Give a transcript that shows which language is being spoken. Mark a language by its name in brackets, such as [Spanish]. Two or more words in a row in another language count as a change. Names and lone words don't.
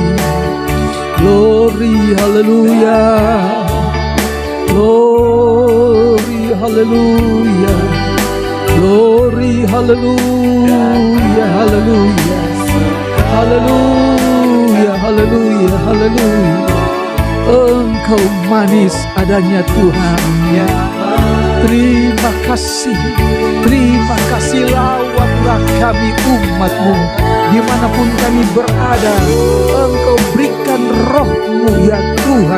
[English] Glory, haleluya. Glory, haleluya. Glory, haleluya, haleluya. Haleluya, haleluya, haleluya. [Indonesian] Engkau manis adanya Tuhan ya. Terima kasih lawatlah kami umat-Mu. Dimanapun kami berada, Engkau berikan roh-Mu ya Tuhan.